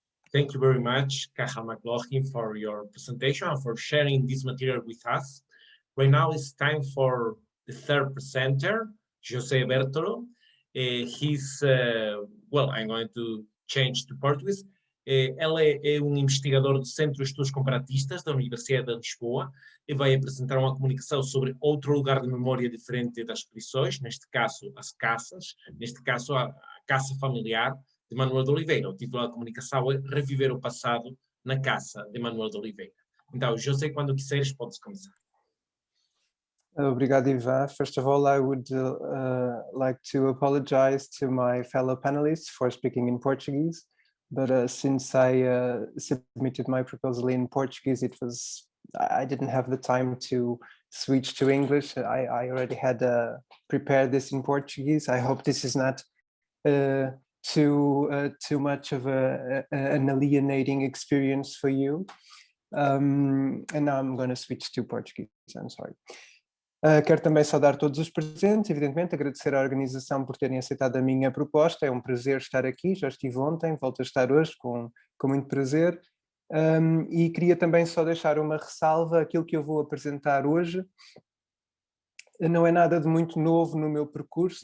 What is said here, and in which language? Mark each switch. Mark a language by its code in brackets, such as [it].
[en] Thank you very much, Cahal McLaughlin, for your presentation and for sharing this material with us. Right now it's time for the third presenter, José Bértolo. He's, well, I'm going to change to Portuguese. [pt] Ele é investigador do Centro de Estudos Comparatistas da Universidade de Lisboa e vai apresentar uma comunicação sobre outro lugar de memória diferente das prisões, neste caso as casas, neste caso a casa familiar de Manoel de Oliveira. O título da comunicação é Reviver o Passado na Casa de Manoel de Oliveira. Então, José, quando quiseres, podes começar. Obrigado, Ivan. [en] First of all, I would like to apologize to my fellow panelists for speaking in Portuguese. But since I submitted my proposal in Portuguese, I didn't have the time to switch to English. I already had prepared this in Portuguese. I hope this is not too much of an alienating experience for you. And now I'm going to switch to Portuguese. I'm sorry. [pt] Quero também saudar todos os presentes, evidentemente, agradecer à organização por terem aceitado a minha proposta. É um prazer estar aqui, já estive ontem, volto a estar hoje com muito prazer. E queria também só deixar uma ressalva: aquilo que eu vou apresentar hoje não é nada de muito novo no meu percurso.